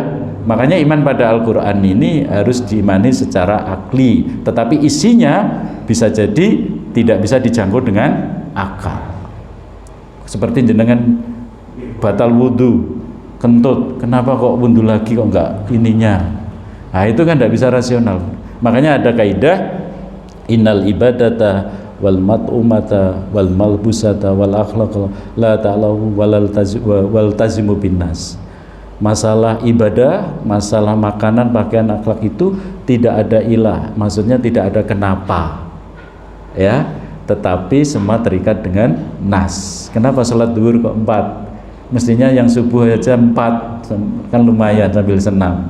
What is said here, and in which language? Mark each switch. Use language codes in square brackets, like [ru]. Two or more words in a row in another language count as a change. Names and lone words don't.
[id] Makanya iman pada Al-Quran ini harus diimani secara akli, tetapi isinya bisa jadi tidak bisa dijangkau dengan akal. Seperti jenengan batal wudhu, kentut, kenapa kok wudhu lagi kok enggak ininya? Nah itu kan tidak bisa rasional. [ar] Makanya ada kaidah إن العبادة والمطعومة والملبوسة والأخلاق لا تعلل وتلزم بالنص. [id] Masalah ibadah, masalah makanan, pakaian, akhlak itu tidak ada ilah, maksudnya tidak ada kenapa ya, tetapi semua terikat dengan nas. Kenapa sholat duhur kok 4? Mestinya yang subuh aja 4, kan lumayan sambil senam.